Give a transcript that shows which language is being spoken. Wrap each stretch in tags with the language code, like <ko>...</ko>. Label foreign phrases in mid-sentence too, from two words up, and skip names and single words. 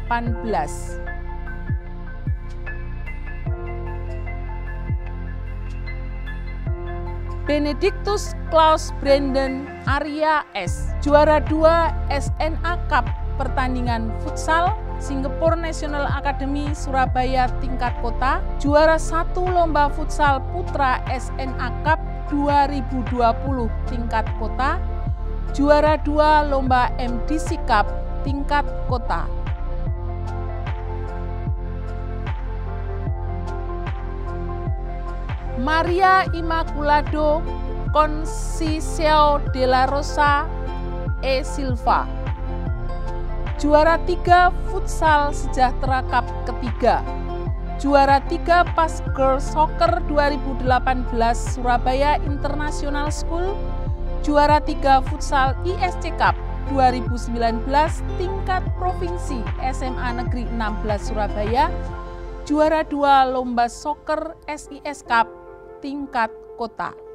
<id>Benedictus Klaus Brandon Arya S, juara 2 SNA Cup pertandingan futsal Singapore National Academy Surabaya tingkat kota, juara 1 lomba futsal putra SNA Cup 2020 tingkat kota, juara 2 lomba MDC Cup tingkat kota. Maria Immaculado Conceição de la Rosa E. Silva, juara 3 futsal sejahtera cup ketiga, juara 3 PAS Girls Soccer 2018 Surabaya International School, juara 3 futsal ISC Cup 2019 tingkat provinsi SMA Negeri 16 Surabaya, juara 2 lomba soccer SIS Cup tingkat kota.</id>